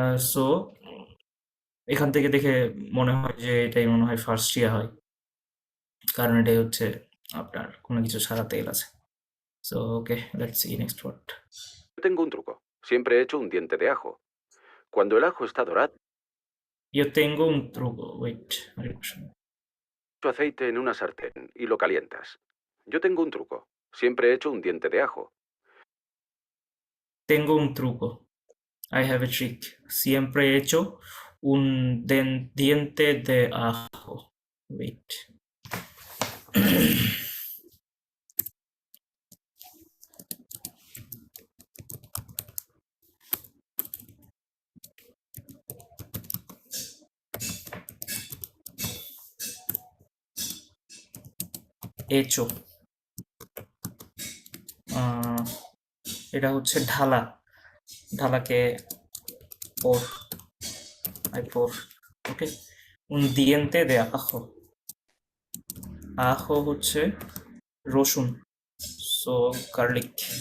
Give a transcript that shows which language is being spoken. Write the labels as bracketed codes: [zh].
[bn] So এখান থেকে দেখে মনে হয় যে এটাই মনে হয় ফার্স্ট ইয়া হয়, কারণ এটাই হচ্ছে আপনার কোনো কিছু ছাড়া তেল আছে। So okay, let's see next word. [es] tengo un truco. Siempre he hecho un diente de ajo. Cuando el ajo está dorado, Yo tengo un truco, wait, mucho aceite en una sartén y lo calientas. Yo tengo un truco. Siempre he hecho un diente de ajo. tengo un truco, [en] I have a trick, [es] siempre he hecho un diente de ajo, wait. [bn] hecho, এটা হচ্ছে ঢালা, ঢালাকে por, I por, okay. [es] un diente de ajo, [bn] ajo হচ্ছে রসুন, so garlic.